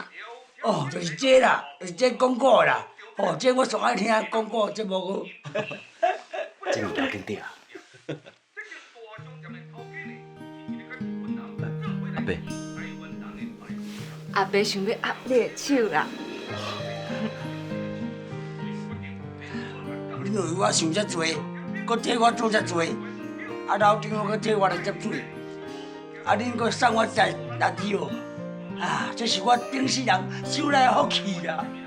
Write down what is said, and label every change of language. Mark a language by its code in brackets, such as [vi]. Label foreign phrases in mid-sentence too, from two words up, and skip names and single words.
[nan] 哦，就是这啦，就是这广告啦。哦，这我上爱听广告节目个。这有要紧点啊。阿伯，阿伯想要压你的手啦。你为我想遮多，搁替我做遮多，老丈夫搁替我来接水，恁搁送我这垃圾哦，这是我顶世人收来的福气啦。